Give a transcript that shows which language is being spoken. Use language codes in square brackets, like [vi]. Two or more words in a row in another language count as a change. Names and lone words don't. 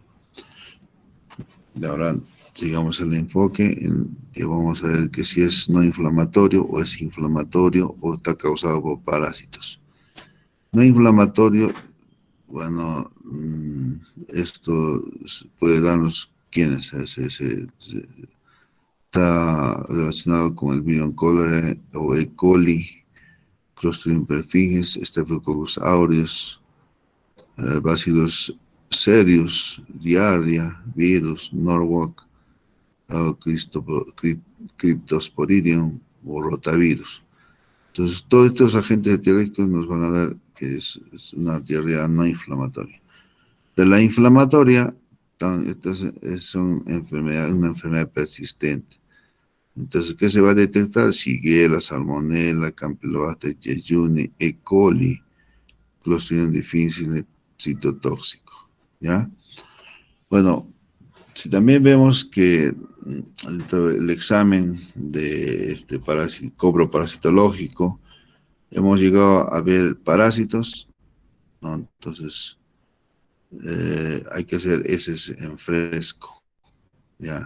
[es] Y ahora sigamos el enfoque en que vamos a ver que si es no inflamatorio o es inflamatorio o está causado por parásitos. No inflamatorio, bueno, esto puede darnos quiénes está relacionado con el Virion cholerae o E. coli, Clostridium perfringens, Staphylococcus aureus, Bacillus cereus, Giardia, virus, Norwalk, Cryptosporidium, o rotavirus. Entonces, todos estos agentes etiológicos nos van a dar que es una diarrea no inflamatoria. De la inflamatoria, estas son una enfermedad persistente. Entonces, ¿qué se va a detectar? Shigella, Salmonella, Campylobacter jejuni, E. coli, Clostridium difficile, citotóxico, ¿ya? Bueno, si también vemos que el examen de cobro parasitológico, hemos llegado a ver parásitos, ¿no? Entonces, hay que hacer heces en fresco, ¿ya?